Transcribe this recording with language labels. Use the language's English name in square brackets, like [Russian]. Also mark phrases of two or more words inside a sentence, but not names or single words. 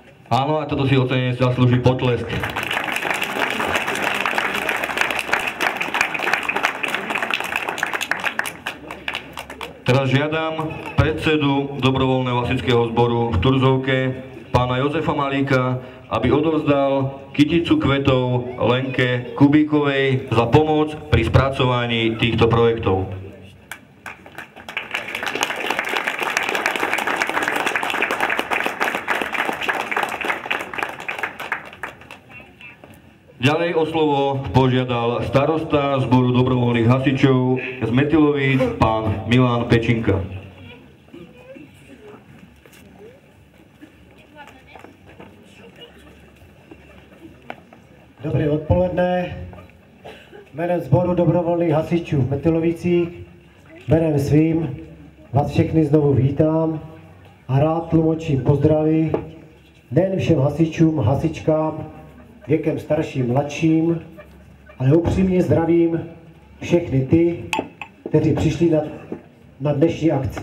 [Slovak] Áno, a toto si ocenenie zaslúži potlesk. Teraz žiadam predsedu dobrovoľného hasičského zboru v Turzovke, pána Jozefa Malíka, aby odovzdal kyticu kvetov Lenke Kubíkovej za pomoc pri spracovaní týchto projektov. Ďalej o slovo požiadal starosta zboru dobrovoľných hasičov z Metylovíc, pán Milan Pečinka. [Czech] Dobré odpoledne. Jménem sboru dobrovolných hasičů v Metylovicích, jménem svým vás všechny znovu vítám a rád tlumočím pozdravy nejen všem hasičům, hasičkám, věkem starším, mladším, ale upřímně zdravím všechny ty, kteří přišli na dnešní akci.